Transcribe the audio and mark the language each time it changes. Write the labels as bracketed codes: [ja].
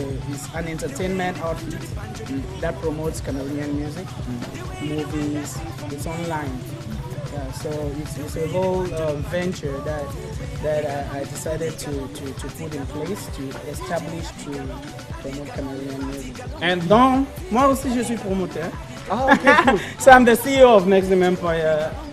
[en] Is an entertainment outfit that promotes Cameroonian music, movies. It's online. Yeah, so it's a whole venture that I decided to put in place to establish to promote Cameroonian music. And [fr] donc, moi aussi je suis promoteur. [en] Ah, okay, cool. So I'm the CEO of Nexim Empire.